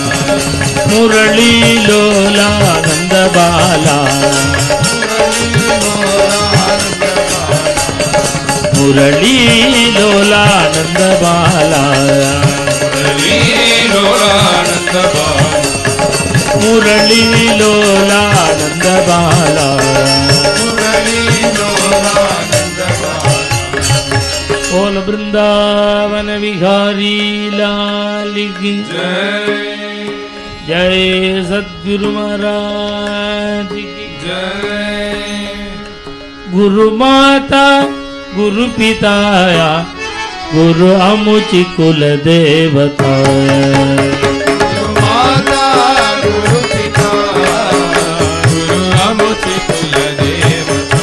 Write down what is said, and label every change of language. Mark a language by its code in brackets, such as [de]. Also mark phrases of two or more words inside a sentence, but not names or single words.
[sa] मुरलीलोला नन्दबाला मुरलीलोला नन्दबाला मुरलीलोलानन्दबाला मुरलीलोला नन्दबाला [hi] बोल वृंदावन विहारी लाल की जय सद्गुरु महाराज की [mr] गुरु माता गुरु पिताया गुरु अमुचि कुल देवता माता गुरु पिता गुरु अमुचि कुल देवता